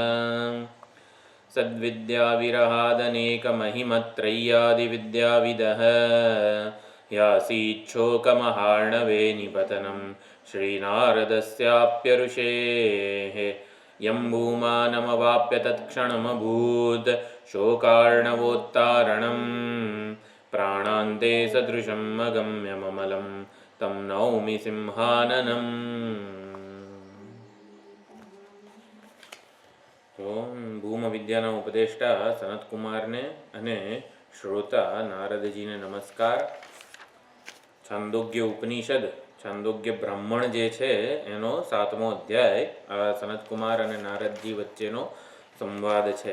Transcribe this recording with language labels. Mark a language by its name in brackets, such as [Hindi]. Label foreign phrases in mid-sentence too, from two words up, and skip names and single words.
[Sanskrit] सद्विद्याविरहादनेकमहिमत्रय्यादिविद्याविदः यासीच्छोकमहार्णवे निपतनं श्रीनारदस्याप्यऋषेः यं भूमानमवाप्य तत्क्षणमभूत् शोकार्णवोत्तारणं प्राणान्ते सदृशं अगम्यममलं तं नौमि सिंहाननम्। [Gujarati] તો ભૂમ વિદ્યાના ઉપદેષ્ટા સનતકુમારને અને શ્રોતા નારદજીને નમસ્કાર. છાંદોગ્ય ઉપનિષદ છાંદોગ્ય બ્રાહ્મણ જે છે એનો 7મો અધ્યાય આ સનતકુમાર અને નારદજી વચ્ચેનો સંવાદ છે.